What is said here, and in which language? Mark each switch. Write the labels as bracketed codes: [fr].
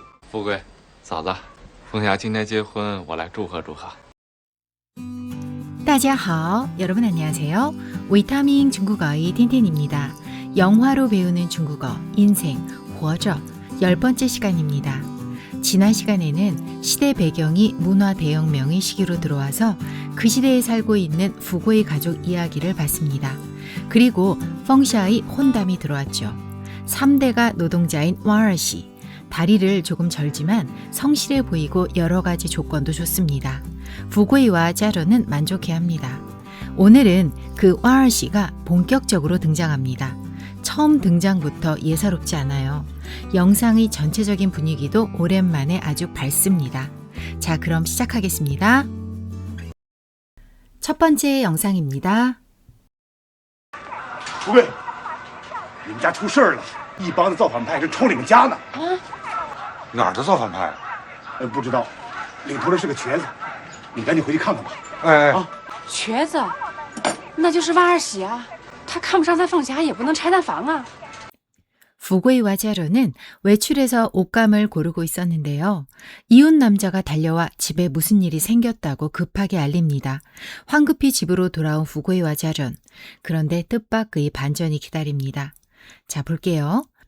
[zh] 富贵，嫂子，凤霞今天结婚，我来祝贺祝贺。大家好, [ko] 여러분 안녕하세요. 위타민 중국어의 틴틴입니다. 영화로 배우는 중국어, 인생, 活着 10번째 시간입니다. 지난 시간에는 시대 배경이 문화 대혁명의 시기로 들어와서 그 시대에 살고 있는 부고의 가족 이야기를 봤습니다. 그리고 펑샤의 혼담이 들어왔죠. 3대가 노동자인 와르씨, 다리를 조금 절지만 성실해 보이고 여러 가지 조건도 좋습니다. 부고이와 짜로는 만족해합니다. 오늘은 그 와르씨가 본격적으로 등장합니다. 처음 등장부터 예사롭지 않아요. 영상의 전체적인 분위기도 오랜만에 아주 밝습니다. 자, 그럼 시작하겠습니다. 첫 번째 영상입니다. [zh] 富贵，你们家出事儿了，一帮子造反派正冲你们家呢。哪儿的造反派？不知道，领头的是个瘸子，你赶紧回去看看吧。哎，啊，瘸子，那就是万二喜啊！他看不上咱凤霞，也不能拆咱房啊。 [ko] 부고이와 짜로는 외출해서 옷감을 고르고 있었는데요. 이웃 남자가 달려와 집에 무슨 일이 생겼다고 급하게 알립니다. 황급히 집으로 돌아온 부고이와 짜론. 그런데 뜻밖의 반전이 기다립니다. 자, 볼게요.